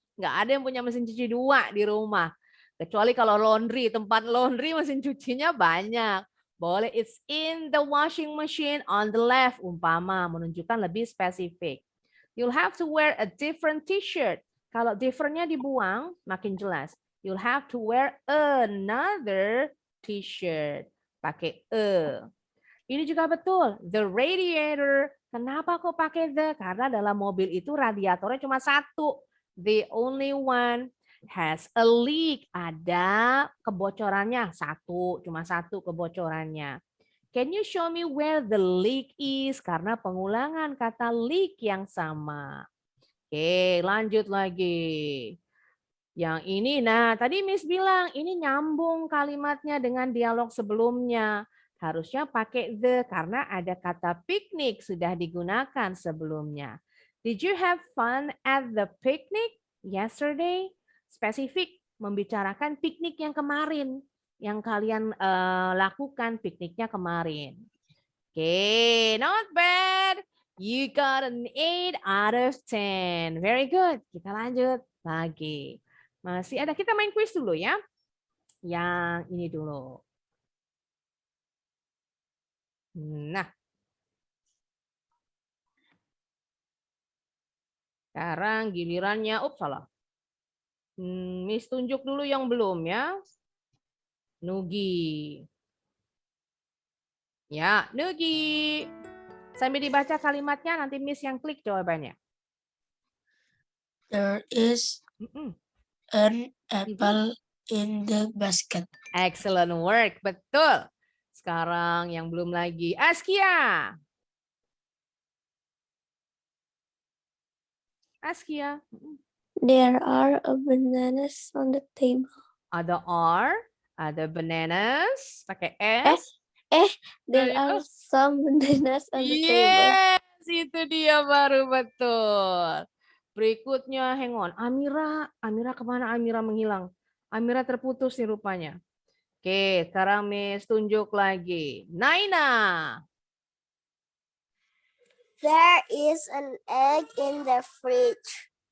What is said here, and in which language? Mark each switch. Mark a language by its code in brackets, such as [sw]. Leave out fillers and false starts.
[id] Nggak ada yang punya mesin cuci dua di rumah. Kecuali kalau laundry, tempat laundry mesin cucinya banyak. [en] Boleh it's in the washing machine on the left. [id] Umpama menunjukkan lebih spesifik. [en] You'll have to wear a different t-shirt. [id] Kalau different-nya dibuang, makin jelas. [en] You'll have to wear another t-shirt. [id] Pakai e. Ini juga betul. [en] The radiator. [id] Kenapa kok pakai the? Karena dalam mobil itu radiatornya cuma satu. [en] The only one has a leak. [id] Ada kebocorannya. Cuma satu kebocorannya. [en] Can you show me where the leak is? [id] Karena pengulangan kata leak yang sama. Oke, lanjut lagi. Yang ini, nah tadi Miss bilang ini nyambung kalimatnya dengan dialog sebelumnya. Harusnya pakai the karena ada kata piknik sudah digunakan sebelumnya. [en] Did you have fun at the picnic yesterday? [id] Spesifik membicarakan piknik yang kemarin, yang kalian lakukan pikniknya kemarin. [en] Oke, not bad. You got an 8 out of 10. Very good. [id] Kita lanjut lagi. Masih ada, kita main quiz dulu ya. Yang ini dulu. Nah. Sekarang gilirannya, salah. Miss tunjuk dulu yang belum ya. Nugi. Ya, Nugi. Sambil dibaca kalimatnya, nanti Miss yang klik jawabannya. [en] There is an apple in the basket. Excellent work, betul. [id] Sekarang yang belum lagi, Askia. Askia. [en] There are bananas on the table. [id] Ada bananas, pakai S. [en] There are some bananas on the table. [id] Yes, itu dia baru betul. Berikutnya, [en] hang on. [id] Amira kemana Amira menghilang? Amira terputus nih rupanya. Oke, sekarang Miss tunjuk lagi. Naina. [en] There is an egg in the fridge.